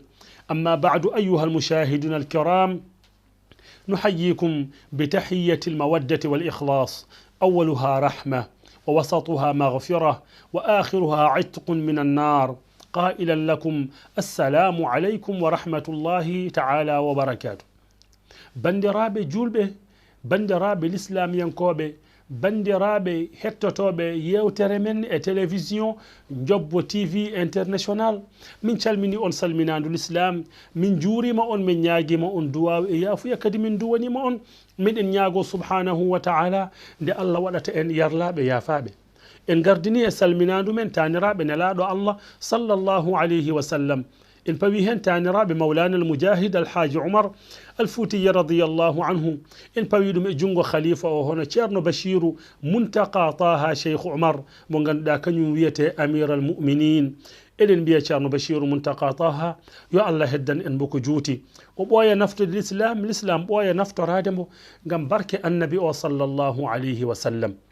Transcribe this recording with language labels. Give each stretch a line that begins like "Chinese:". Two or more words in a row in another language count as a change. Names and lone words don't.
Arabic: أما بعد أيها المشاهدون الكرام، نحييكم بتحية المودة والإخلاص، أولها رحمة ووسطها مغفرة وآخرها عتق من النار، قائلا لكم السلام عليكم ورحمة الله تعالى وبركاته.
Fula: bandiraɓe juulɓe, bandiraɓe l'islam yenkuɓe, bandiraɓe hettotoɓe yewtere men e télévision Jobbo TV international, min calmini on salminadu l'islam, min juurima on, min ñaaguima on duwaw e yaafuya, kadi min duwanima on. miɗen ñaago
Arabic: سبحانه وتعالى
Fula: nde Allah waɗata en yarlaɓe yaafaɓe. en gardini e salminadu men taniraɓe nelaɗo Allah
Arabic: صلى الله عليه وسلم.
Fula: en pawi hen taniraɓe mawlana al-mujahid alhaji Umar al-Futiy
Arabic: رضي الله عنه.
Fula: en pawi ɗum e jungo khalifa o hono ceerno Bashiru Muntaka Taha Cheikh Umar mo ganduɗa kañum wiyete
Arabic: أمير المؤمنين.
Fula: eɗen mbiya ceerno Bashiru Muntaka Taha yo Allah heddan en boko juuti, o ɓooya naftude l'islam, l'islam ɓooya naftorade mo gam barke annabi o
Arabic: صلى الله عليه وسلم.